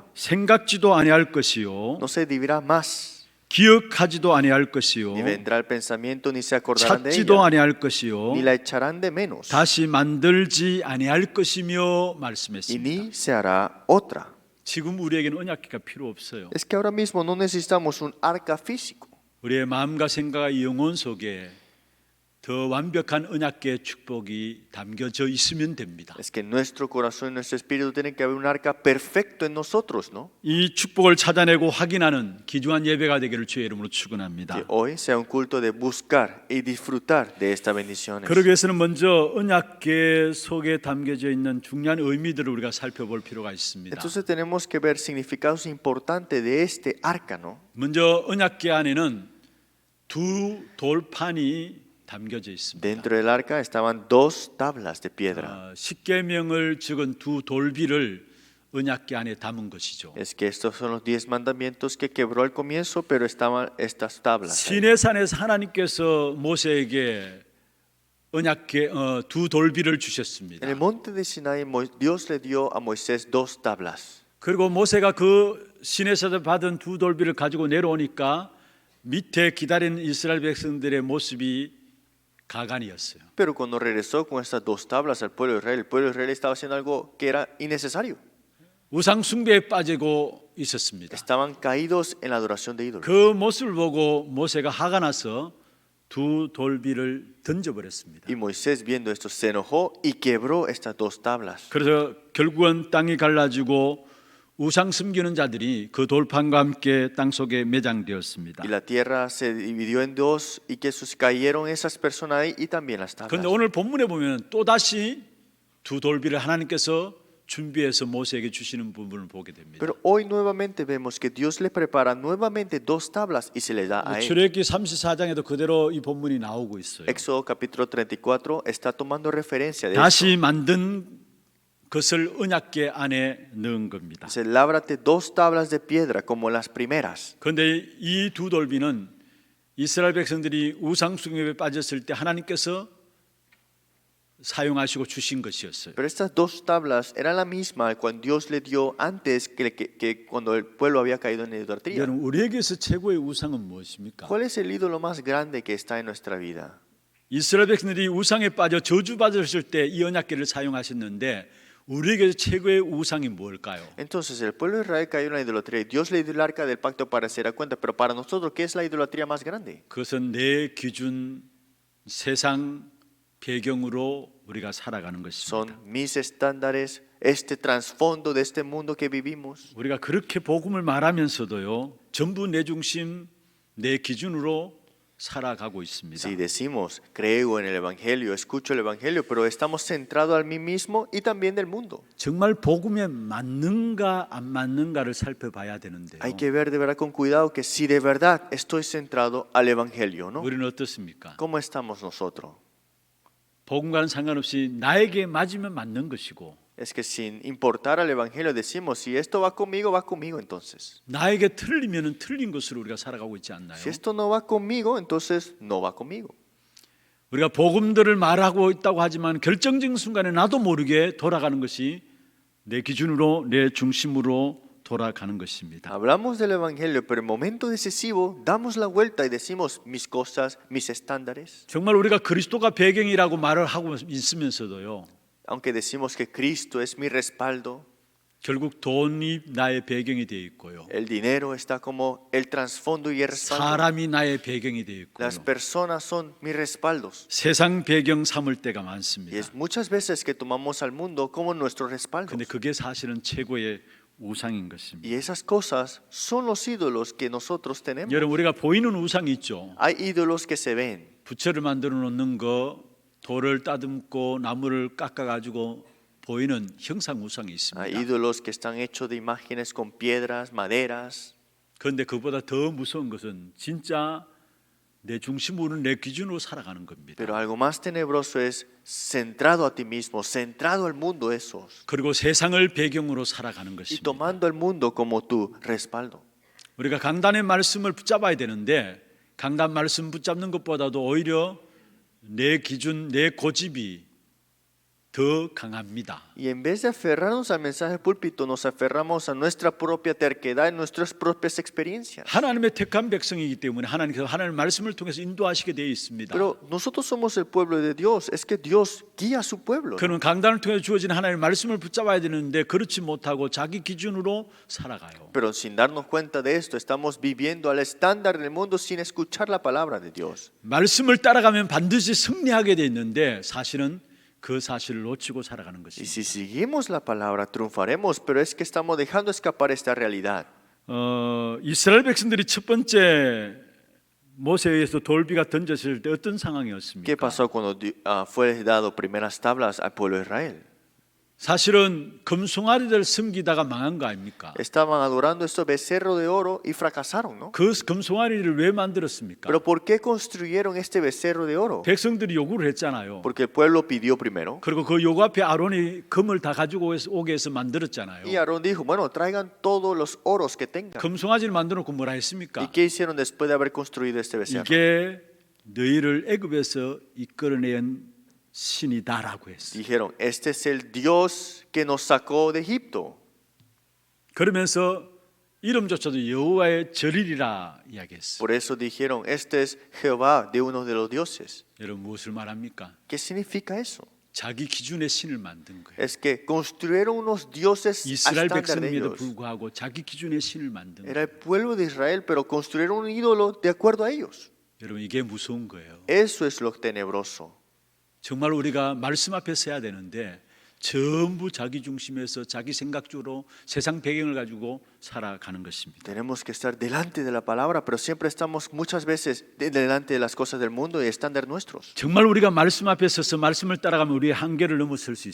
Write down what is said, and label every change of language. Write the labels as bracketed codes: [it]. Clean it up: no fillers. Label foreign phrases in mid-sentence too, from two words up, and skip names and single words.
[ko] 생각지도 아니할 것이요 [es] No se divirá más, [ko] 기억하지도 아니할 것이요 [es] ni vendrá el pensamiento, ni se acordarán de [ko] 찾지도 [es] ella, [ko] 아니할 것이요 [es] ni la echarán de menos, [ko] 다시 만들지 아니할 것이며 [es] y [ko] 말씀했습니다. [es] ni se hará otra. [ko] 지금 우리에게는 언약궤가 필요 없어요. [es] Es que ahora mismo no necesitamos un arca físico. [ko] 우리의 마음과 생각과 영혼 속에 더 완벽한 언약계의 축복이 담겨져 있으면 됩니다. [es] Es que en nuestro corazón y nuestro espíritu tiene que haber un arca perfecto en nosotros, ¿no? [ko] 이 축복을 찾아내고 확인하는 귀중한 예배가 되기를 주의 이름으로 축원합니다. [es] Que hoy sea un culto de buscar y disfrutar de estas bendiciones. [ko] 그러기 위해서는 먼저 언약계 속에 담겨져 있는 중요한 의미들을 우리가 살펴볼 필요가 있습니다. [es] Entonces tenemos que ver significados importantes de este arca, ¿no? [ko] 먼저 언약계 안에는 두 돌판이 담겨져 있습니다. [es] Dentro del arca estaban dos tablas de piedra. [ko] 십계명을 적은 두 돌비를 언약계 안에 담은 것이죠. [es] Es que estos son los 10 mandamientos que quebró al comienzo, pero estaban estas tablas. ahí. [ko] 시내산에서 하나님께서 모세에게 언약계 두 돌비를 주셨습니다. [es] En el monte de Sinai, Dios le dio a Moisés dos tablas. [ko] 그리고 모세가 그 시내에서 받은 두 돌비를 가지고 내려오니까 밑에 기다리는 이스라엘 백성들의 모습이 가관이었어요. [es] Pero cuando regresó con estas dos tablas al pueblo de Israel estaba haciendo algo que era innecesario. [ko] 우상 숭배에 빠지고 있었습니다. [es] Estaban caídos en la adoración de ídolos. [ko] 그 모습을 보고 모세가 화가 나서 두 돌비를 던져버렸습니다. [es] Y Moisés viendo esto se enojó y quebró estas dos tablas. [ko] 그래서 결국은 땅이 갈라지고 우상 숨기는 자들이 그 돌판과 함께 땅 속에 매장되었습니다. [es] Y la tierra se dividió en dos y que cayeron esas personas ahí y también las tablas. [ko] 그런데 오늘 본문에 보면 또 다시 두 돌비를 하나님께서 준비해서 모세에게 주시는 부분을 보게 됩니다. [es] Pero hoy nuevamente vemos que Dios le prepara nuevamente dos tablas y se le da a él. [ko] 출애굽기 34장에도 그대로 이 본문이 나오고 있어요. [es] Éxodo capítulo 34 está tomando referencia de [ko] 다시 [es] esto. [ko] 만든 것을 언약궤 안에 넣은 겁니다. [es] Dice, lábrate dos tablas de piedra como las primeras. [ko] 그런데 이 두 돌비는 이스라엘 백성들이 우상 숭배에 빠졌을 때 하나님께서 사용하시고 주신 것이었어요. [es] Pero estas dos tablas eran la misma cuando Dios le dio antes que cuando el pueblo había caído en idolatría. [ko] 여러분, 우리에게서 최고의 우상은 무엇입니까? [es] ¿Cuál es el ídolo más grande que está en nuestra vida? [ko] 이스라엘 백성들이 우상에 빠져 저주받았을 때 이 언약궤를 사용하셨는데 우리에게 최고의 우상이 뭘까요? [es] Entonces el pueblo de Israel cayó en la idolatría y Dios le dio el arca del pacto para se dar cuenta, pero para nosotros, ¿qué es la idolatría más grande? [ko] 그것은 내 기준 세상 배경으로 우리가 살아가는 것입니다. [es] Son mis estándares, este trasfondo de este mundo que vivimos. [ko] 우리가 그렇게 복음을 말하면서도요, 전부 내 중심, 내 기준으로 살아가고 있습니다. [es] Si decimos, creo en el Evangelio, escucho el Evangelio, pero estamos centrados al mí mismo y también del mundo. [ko] 정말 복음에 맞는가 안 맞는가를 살펴봐야 되는데요. [es] Hay que ver de verdad con cuidado que si de verdad estoy centrado al Evangelio, ¿no? [ko] 우리는 어떻습니까? [es] ¿Cómo estamos nosotros? [ko] 복음과는 상관없이 나에게 맞으면 맞는 것이고 [es] Es que sin importar al Evangelio decimos, si esto va conmigo entonces. [ko] 나에게 틀리면 틀린 것으로 우리가 살아가고 있지 않나요? [es] Si esto no va conmigo, entonces no va conmigo. [ko] 우리가 복음들을 말하고 있다고 하지만 결정적인 순간에 나도 모르게 돌아가는 것이 내 기준으로 내 중심으로 돌아가는 것입니다. [es] Hablamos del Evangelio, pero en momento decisivo damos la vuelta y decimos mis cosas, mis estándares. [ko] 정말 우리가 그리스도가 배경이라고 말을 하고 있으면서도요, [es] Aunque decimos que Cristo es mi respaldo, [ko] 결국 돈이 나의 배경이 되어 있고요, [es] el dinero está como el trasfondo y el respaldo. [ko] 사람이 나의 배경이 되어 있고요, [es] Las personas son mis respaldos. [ko] 세상 배경 삼을 때가 [es] Y [ko] 많습니다. [es] es muchas veces que tomamos al mundo como nuestro respaldo. [ko] 근데 그게 사실은 최고의 우상인 것입니다. [es] Y esas cosas son los ídolos que nosotros tenemos. [ko] 여러분, 우리가 보이는 우상이 있죠. [es] Hay ídolos que se ven. [ko] 부처를 만들어 놓는 거, 돌을 따듬고 나무를 깎아 가지고 보이는 형상 우상이 [es] Hay [ko] 있습니다. [es] ídolos que están hechos de imágenes con piedras, maderas. [ko] 그런데 그보다 더 무서운 것은 진짜 내 중심으로 내 기준으로 살아가는 겁니다. [es] Pero algo más tenebroso es centrado a ti mismo, centrado al mundo esos. [ko] 그리고 세상을 배경으로 살아가는 [es] Y [ko] 것입니다. [es] tomando al mundo como tu respaldo. [ko] 우리가 강단의 말씀을 붙잡아야 되는데 강단 말씀 붙잡는 것보다도 오히려 내 기준, 내 고집이 더 강합니다. [es] Y en vez de aferrarnos al mensaje del púlpito, nos aferramos a nuestra propia terquedad, nuestras propias experiencias. [ko] 하나님의 택한 백성이기 때문에 하나님께서 하나님의 말씀을 통해서 인도하시게 되어 있습니다. [es] Pero nosotros somos el pueblo de Dios, es que Dios guía a su pueblo. [ko] 그는 강단을 통해 주어진 하나님의 말씀을 붙잡아야 되는데 그렇지 못하고 자기 기준으로 살아가요. [es] Pero sin darnos cuenta de esto, estamos viviendo al estándar del mundo sin escuchar la palabra de Dios. [ko] 말씀을 따라가면 반드시 승리하게 돼 있는데 사실은 그 사실을 놓치고 살아가는 [es] Y [ko] 것입니다. [es] si seguimos la palabra, triunfaremos, pero es que estamos dejando escapar esta realidad. [ko] 이스라엘 백성들이 첫 번째 모세에 의해서 돌비가 던졌을 때 어떤 [es] ¿Qué [ko] 상황이었습니까? [es] pasó cuando fue dado primeras tablas al pueblo de Israel? [ko] 사실은 금송아리를 섬기다가 망한 거 아닙니까? [es] Estaban adorando estos becerros de oro y fracasaron, ¿no? [ko] 그 금송아리를 왜 만들었습니까? [es] Pero ¿por qué construyeron este becerro de oro? [ko] 백성들이 요구를 했잖아요. [es] Porque el pueblo pidió primero. [ko] 그리고 그 요구 앞에 아론이 금을 다 가지고 오게 해서 만들었잖아요. [es] Y Aarón dijo, bueno, traigan todos los oros que tengan. [ko] 금송아지를 만들어 놓고 뭐라 [es] ¿Y [ko] 했습니까? [es] qué hicieron después de haber construido este becerro? [ko] 이게 너희를 애굽에서 이끌어낸 신이다라고 했어요. [es] Dijeron, este es el Dios que nos sacó de Egipto. [ko] 그러면서 이름조차도 여호와의 절이라 이야기했어요. [es] Por eso dijeron, este es Jehová de uno de los dioses. [ko] 여러분 무엇을 말합니까? [es] ¿Qué significa eso? [ko] 자기 기준의 신을 만든 거예요. [es] Es que construyeron unos dioses a [ko] 이스라엘 [es] estándar de [ko] 백성임에도 [es] ellos. [ko] 불구하고 자기 기준의 신을 만든 거예요. [es] Era el pueblo de Israel, pero construyeron un ídolo de acuerdo a ellos. [ko] 여러분 이게 무서운 거예요. [es] Eso es lo tenebroso. [ko] 정말 우리가 말씀 앞에 서야 되는데 전부 자기 중심에서 자기 생각적으로 세상 배경을 가지고 살아가는 것입니다. [es] Tenemos que estar delante de la palabra, pero siempre estamos muchas veces delante de las cosas del mundo y estándar nuestros. [ko] 정말 우리가 말씀 앞에 서서 말씀을 따라가면 우리의 한계를 넘어설 수